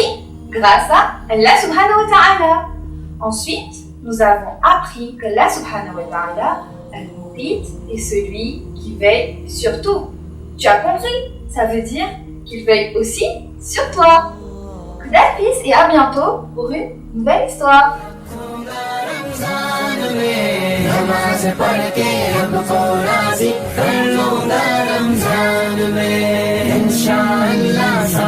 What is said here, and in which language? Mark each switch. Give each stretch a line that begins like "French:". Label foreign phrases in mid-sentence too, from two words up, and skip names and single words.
French: Grâce à Allah
Arabic: سبحانه وتعالى.
French: Ensuite, nous avons appris que Allah
Arabic: سبحانه وتعالى,
French: Al-Mu'id, est celui qui veille sur tout. Tu as compris? Ça veut dire qu'il veille aussi sur toi. Khudafis et à bientôt pour une nouvelle histoire.
Hindi: नमाज़ पढ़ के रब को राज़ी कर लूँगा रमज़ान में इंशाअल्लाह।